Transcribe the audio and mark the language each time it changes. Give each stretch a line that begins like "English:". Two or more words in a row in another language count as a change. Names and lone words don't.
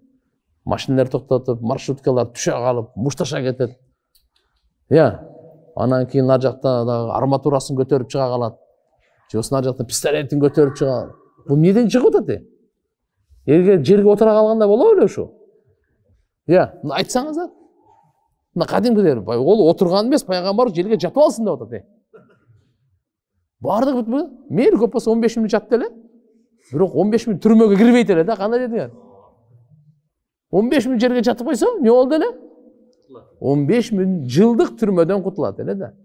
Kyrgyz: Машиналар токтотуп, маршруткалар түшө калып, мушташа кетет. Я, анан кийин нар жакта дагы арматурасын көтөрүп чыга калат. Же болсо нар жакта пистолетин көтөрүп чыга. Бул эмнеден чыгып атат? Жерге отура калганда боло беле ушу? Я, айтсаңыздар. Мына кадимкидер, ол отурган эмес, пайгамбар жерге жатып алсын деп атат. Бардык бүтпү? Мейли көп болсо 15 мүнөт жатты эле. Бирок 15 мүнөт түрмөгө кирбейт эле да, кандай дедиңер? 15 мүнөт жерге жатып койсо, эмне болду эле? 15 мүнөт жылдык түрмөдөн кутулат эле да.